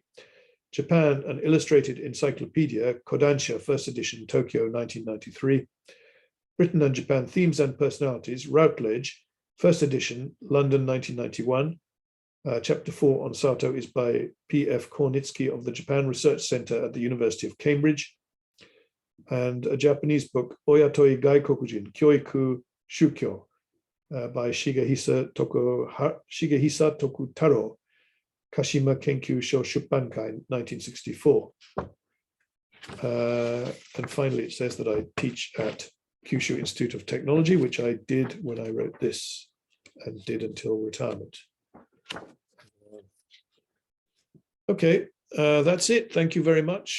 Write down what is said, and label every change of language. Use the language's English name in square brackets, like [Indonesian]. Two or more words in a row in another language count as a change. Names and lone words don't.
[English] Japan, an illustrated encyclopedia, Kodansha, first edition, Tokyo, 1993. Britain and Japan, Themes and Personalities, Routledge, first edition, London, 1991. Chapter 4 on Sato is by P.F. Kornitsky of the Japan Research Center at the University of Cambridge. And a Japanese book, Oyatoi Gaikokujin, Kyoiku Shukyo, by Shigehisa Tokutaro, Kashima Kenkyu Sho Shuppankai, 1964. And finally, it says that I teach at Kyushu Institute of Technology, which I did when I wrote this and did until retirement. Okay, that's it. Thank you very much.